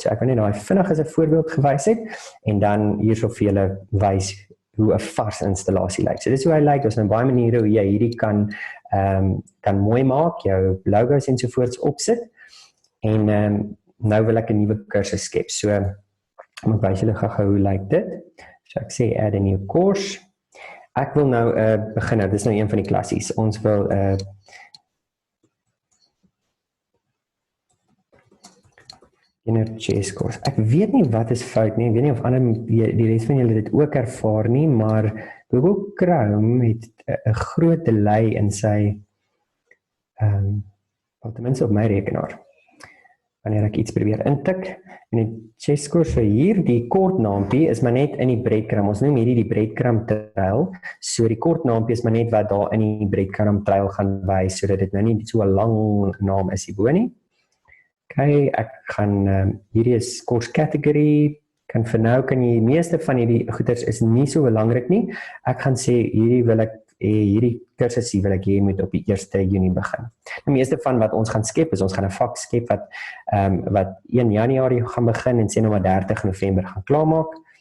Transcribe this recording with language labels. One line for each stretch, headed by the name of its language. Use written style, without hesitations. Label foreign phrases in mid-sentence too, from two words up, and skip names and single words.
Afrikaans: So ek wil net daai vinnig as 'n voorbeeld gewys het en dan hierso vir julle wys hoe 'n vars installasie lyk. So dis hoe hy lyk. Daar's nou baie maniere hoe jy hierdie kan mooi maak, jou logos en sovoorts opsit. En nou wil ek 'n nuwe kursus skep. So ek wys julle gou hoe lyk dit. So ek sê
English: add a new course.
Afrikaans: Ek wil nou begin. Dis nou een van die klassies. Ons wil
English: chess course.
Afrikaans: Ek weet nie wat is fout nie. Ek weet nie of ander die res van julle dit ook ervaar nie, maar Google Chrome het 'n groot delay in sy ten minste op my rekenaar. Wanneer ek iets probeer intik en die
English: chess course
Afrikaans: vir hier, die kort naampie is maar net in die breadcrumb. Ons noem hierdie die
English: breadcrumb trail.
Afrikaans: So die kort naampie is maar net wat daar in die
English: breadcrumb trail
Afrikaans: gaan wys sodat dit nou nie so 'n lang naam is hierbo nie. Okay, ek gaan hierdie is
English: course category.
Afrikaans: Kan vir nou kan jy meeste van hierdie goeders is nie so belangrik nie. Ek gaan sê hierdie kursus wil ek hê moet op die 1 Junie begin. Die meeste van wat ons gaan skep is ons gaan 'n vak skep wat 1 Januarie gaan begin en sê nou maar 30 November gaan klaarmaak.